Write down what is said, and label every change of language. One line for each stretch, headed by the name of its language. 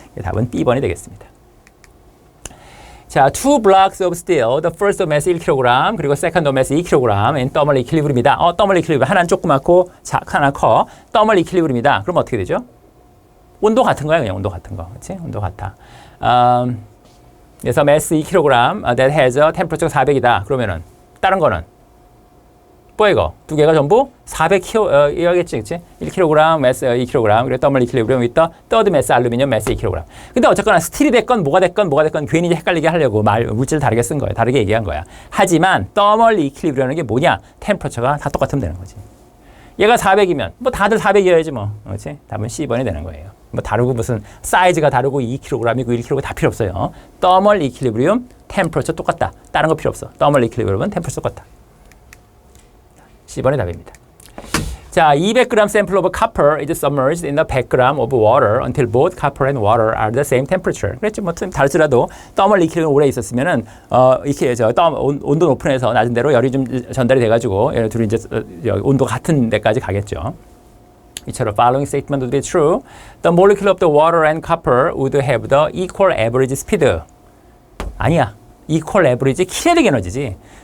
Korean: 답은 B번이 되겠습니다.
English: 자, two blocks of steel. The first of mass 1kg
Korean: 그리고
English: second of mass 2kg in thermal equilibrium이다. thermal equilibrium.
Korean: 하나는 조그맣고 하나는 커. thermal equilibrium이다. 그럼 어떻게 되죠? 온도 같은 거야, 그냥 온도 같은 거. 그렇지? 온도 같아.
English: 그래서 mass 2kg that has a temperature 400이다.
Korean: 그러면은 다른 거는 뭐야 이거? 두 개가 전부 400kg 이거겠지, 그렇지?
English: 1kg mass 2kg 그리고 thermal equilibrium with the third mass aluminium mass 2kg.
Korean: 근데 어쨌거나 스틸이 됐건 뭐가 됐건 괜히 헷갈리게 하려고 물질을 다르게 쓴 거야. 다르게 얘기한 거야. 하지만 thermal equilibrium이라는 게 뭐냐? 템퍼처가 다 똑같으면 되는 거지. 얘가 400이면 뭐 다들 400이어야지 뭐. 그렇지? 답은 C번이 되는 거예요. 뭐 다르고 무슨 사이즈가 다르고 2kg이고 1kg 다 필요 없어요. thermal equilibrium, temperature 똑같다. 다른 거 필요 없어. thermal equilibrium은 temperature 똑같다. C번의 답입니다.
English: 자, 200g sample of copper is submerged in the 100g of water until both copper and water are the same temperature.
Korean: 그랬죠. 뭐 다르더라도 thermal equilibrium 오래 있었으면은 이렇게 온도 높은 데서 낮은 데로 열이 좀 전달이 돼가지고 얘네 둘이 이제 온도 같은 데까지 가겠죠.
English: 이처럼 following statement would be true. The molecule of the water and copper would have the equal average speed.
Korean: 아니야. equal average kinetic 에너지지.